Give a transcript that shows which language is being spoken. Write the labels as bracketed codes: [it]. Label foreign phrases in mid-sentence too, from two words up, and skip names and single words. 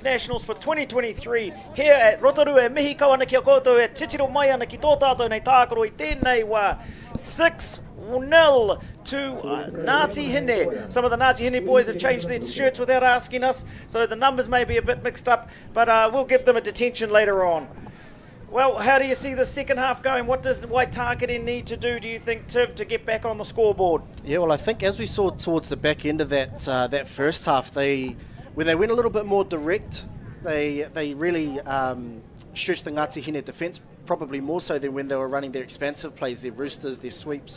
[en] Nationals for 2023 here at Rotorua [mi] e mihi kawana ki a koutou e titiro mai ana ki tō tātou nei tākaro I tēnei wā [en] 6-0 to Ngāti Hine. Some of the Ngāti Hine boys have changed their shirts without asking us, so the numbers may be a bit mixed up, but we'll give them a detention later on. Well, how do you see the second half going? What does Waitākere need to do you think, Tiv, to get back on the scoreboard? Yeah, well, I think as we saw towards the back end of that first half, when they went a little bit more direct, they really stretched the Ngāti Hine defence, probably more so than when they were running their expansive plays, their roosters, their sweeps.